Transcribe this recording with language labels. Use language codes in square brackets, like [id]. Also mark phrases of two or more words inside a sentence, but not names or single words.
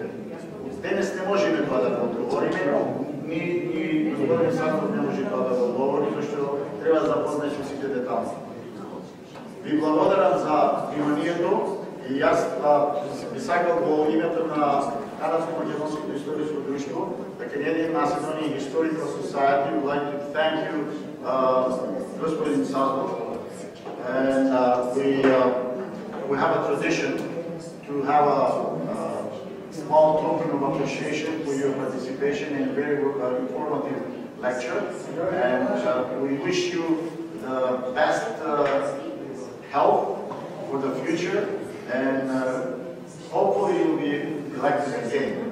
[mk] Денес не можеме тоа да го одговориме, ни господин Сандов не може тоа да го одговори, зашто треба да запознае со сите детали. Ви благодарам за вниманието и јас би сакал во името на Канадско-македонското историско друштво, [en] the Canadian Macedonian Historical Society would like to thank you, [mk] господин Сандов, [en] and we have a tradition to have a small token of appreciation for your participation in very informative lecture, and we wish you the best health for the future, and hopefully you'll be elected again.